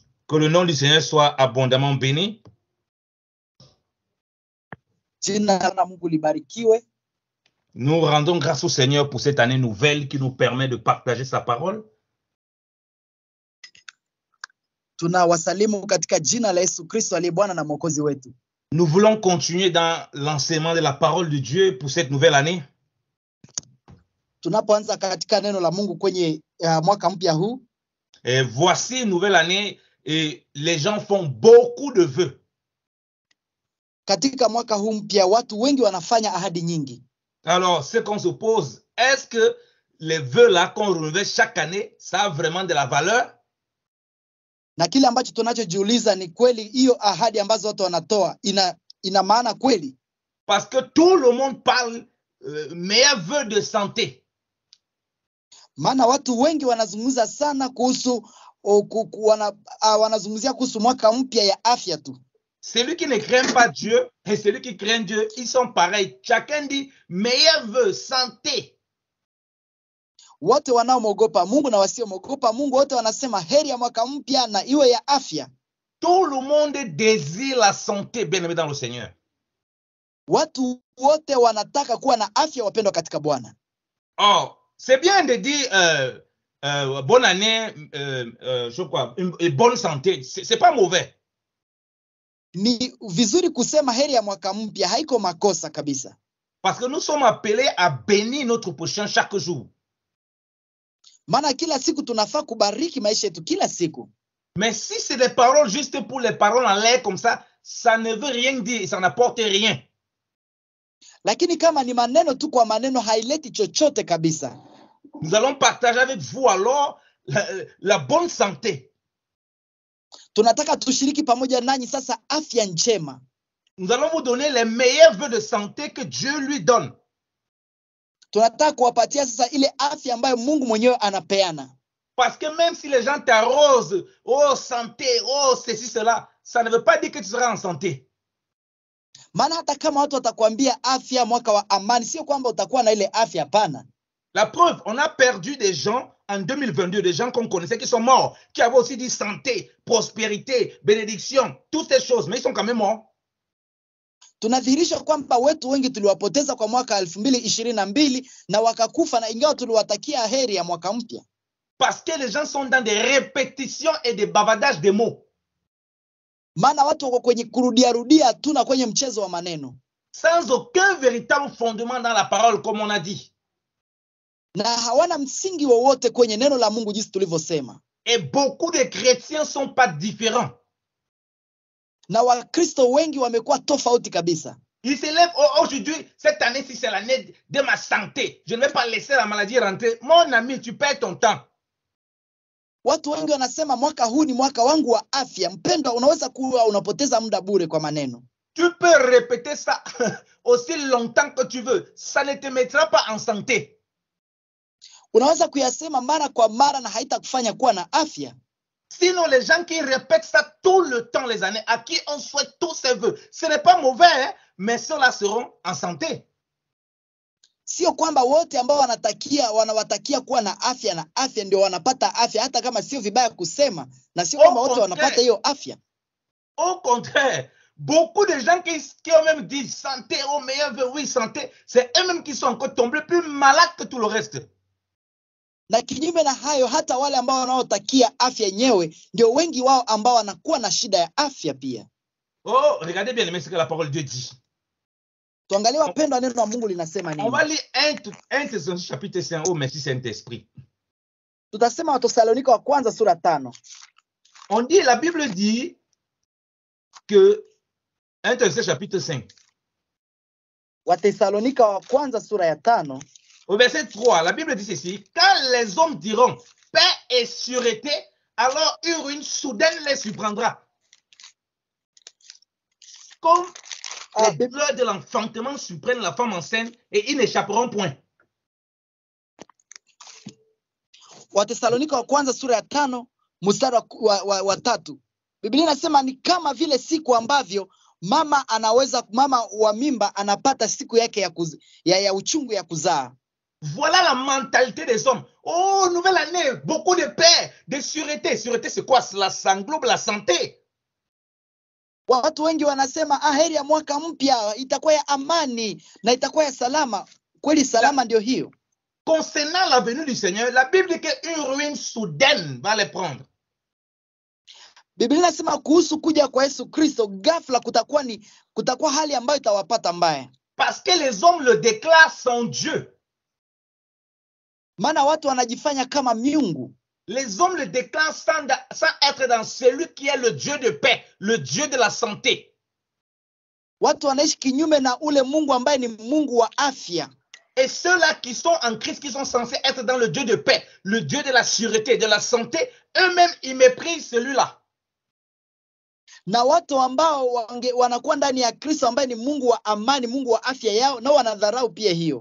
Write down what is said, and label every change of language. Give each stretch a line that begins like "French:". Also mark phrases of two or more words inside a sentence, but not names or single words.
French: Que le nom du Seigneur soit abondamment béni.
Swahili: Jina la Mungu libarikiwe.
French: Nous rendons grâce au Seigneur pour cette année nouvelle qui nous permet de partager sa parole.
Swahili: Tunawasalimu katika jina la Yesu Kristo aliye Bwana na Mwokozi wetu.
French: Nous voulons continuer dans l'enseignement de la parole de Dieu pour cette nouvelle année.
Swahili: Tunapoanza katika neno la Mungu kwenye mwaka mpya huu.
French: Et voici une nouvelle année et les gens font beaucoup de vœux.
Swahili: Katika mwaka huu mpya watu wengi wanafanya ahadi nyingi.
French: Alors, ce qu'on se pose, est-ce que les vœux là qu'on renouvelle chaque année, ça a vraiment de la valeur?
Swahili: Na kile ambacho tunachojiuliza ni kweli hiyo ahadi ambazo watu wanatoa ina maana kweli?
French: Parce que tout le monde parle meilleur vœu de santé.
Swahili: Maana watu wengi wanazungumza sana kuhusu wanazungumzia kuhusu mwaka mpya ya afya tu.
French: Celui qui ne craint pas Dieu et celui qui craint Dieu, ils sont pareils. Chacun dit meilleur vœu, santé.
Swahili: Wote wanaomwogopa Mungu na wasiomwogopa Mungu wote wanasema heri ya mwaka mpya na iwe ya afya.
French: Tout le monde désire la santé, bien-aimé dans le Seigneur.
Swahili: Watu wote wanataka kuwa na afya, wapendwa katika Bwana.
French: Oh, c'est bien de dire bonne année, je crois, et bonne santé. C'est pas mauvais.
Swahili: Ni vizuri kusema heri ya mwaka mpya, haiko makosa kabisa.
French: Parce que nous sommes appelés à bénir notre prochain chaque jour.
Swahili: Maana kila siku tunafaa kubariki maisha yetu kila siku.
French: Mais si c'est des paroles juste pour les paroles en l'air comme ça ne veut rien dire, ça n'apporte rien.
Swahili: Lakini kama ni maneno tu kwa maneno haileti chochote kabisa.
French: Nous allons partager avec vous alors la bonne santé.
Swahili: Tunataka tushiriki pamoja nanyi sasa afya njema.
French: Nous allons vous donner les meilleurs vœux de santé que Dieu lui donne.
Swahili: Tunataka kuwapatia sasa ile afya ambayo Mungu mwenyewe anapeana.
French: Parce que même si les gens t'arrosent, oh santé, oh ceci, cela, ça ne veut pas dire que tu seras en santé.
Swahili: Maana hata kama watu watakwambia afya mwaka wa amani, sio kwamba utakuwa na ile afya, hapana.
French: La preuve, on a perdu des gens en 2022, des gens qu'on connaissait qui sont morts, qui avaient aussi dit santé, prospérité, bénédiction, toutes ces choses, mais ils sont quand même morts.
Swahili: Tunadhihirisha kwamba wetu wengi tuliwapoteza kwa mwaka 2022 na wakakufa, na ingawa tuliwatakia heri ya mwaka mpya.
French: Parce que les gens sont dans des répétitions et des bavardages de mots.
Swahili: Maana watu wako kwenye kurudia tu na kwenye mchezo wa maneno.
French: Sans aucun véritable fondement dans la parole, comme on a dit.
Swahili: Na hawana msingi wowote kwenye neno la Mungu jinsi tulivyosema.
French: Et beaucoup de chrétiens sont pas différents.
Swahili: Na Wakristo wengi wamekuwa tofauti kabisa.
French: Ils se lèvent aujourd'hui, cette année-ci c'est l'année de ma santé. Je ne vais pas laisser la maladie rentrer. Mon ami, tu perds ton temps.
Swahili: Watu wengi wanasema mwaka huu ni mwaka wangu wa afya. Mpendwa, unaweza kuwa unapoteza muda bure kwa maneno.
French: Tu peux répéter ça aussi longtemps que tu veux. Ça ne te mettra pas en santé.
Swahili: Unaweza kuyasema mara kwa mara na haitakufanya kuwa na afya.
French: Sinon, les gens qui répètent ça tout le temps, les années, à qui on souhaite tous ces vœux, ce n'est pas mauvais, hein, mais ceux-là seront en santé.
Swahili: Sio kwamba wote ambao wanawatakia kuwa na afya ndio wanapata afya, hata kama sio vibaya kusema, na sio kwamba wote wanapata hiyo afya.
French: Au contraire, beaucoup de gens qui ont même dit santé, au meilleur vœu, oui, santé, c'est eux-mêmes qui sont encore tombés plus malades que tout le reste.
Swahili: Na kinyume na hayo, hata wale ambao wanaotakia afya yenyewe ndio wengi wao ambao wanakuwa na shida ya afya pia.
French: Oh, regardez bien ce que la parole de Dieu dit.
Swahili: Tuangalie wapendwa, neno la Mungu linasema nini?
French: On va lire 1 Thessaloniciens chapitre 5. Oh, merci Saint-Esprit.
Swahili: Tutasema Wathesalonika wa kwanza sura 5.
French: On dit, la Bible dit que 1 Thessaloniciens chapitre 5.
Swahili: Wathesalonika wa kwanza sura ya 5.
French: Au verset 3, la Bible dit ceci: quand les hommes diront paix et sûreté, alors une ruine soudaine les surprendra. Comme les douleurs de l'enfantement surprennent la femme enceinte et ils n'échapperont point.
Swahili: Wathesalonika wa kwanza sura ya 5 mstari wa 3. Biblia inasema ni kama vile siku ambavyo mama wa mimba anapata siku yake ya uchungu ya kuzaa.
French: Voilà la mentalité des hommes. Oh, nouvelle année, beaucoup de paix, de sûreté. Sûreté, c'est quoi? Ça englobe la santé.
Swahili: Watu wengi wanasema heri ya mwaka mpya itakuwa ya amani na itakuwa ya salama. Kweli salama ndio hiyo.
French: Concernant la venue du Seigneur, la Bible dit qu'une ruine soudaine va les prendre.
Swahili: Biblia inasema kuhusu kuja kwa Yesu Kristo, ghafla kutakuwa hali ambayo itawapata mbaya.
French: Parce que les hommes le déclarent sans Dieu.
Swahili: Maana watu wanajifanya kama miungu.
French: Les hommes le déclarent sans être dans celui qui est le Dieu de paix, le Dieu de la santé.
Swahili: Watu wanaishi kinyume na ule Mungu ambaye ni Mungu wa afya.
French: Et ceux-là qui sont en Christ, qui sont censés être dans le Dieu de paix, le Dieu de la sûreté, de la santé, eux-mêmes, ils méprisent celui-là.
Swahili: Na watu ambao wanakuwa ndani ya Kristo ambaye ni Mungu wa amani, Mungu wa afya yao, na wanadharau pia hiyo.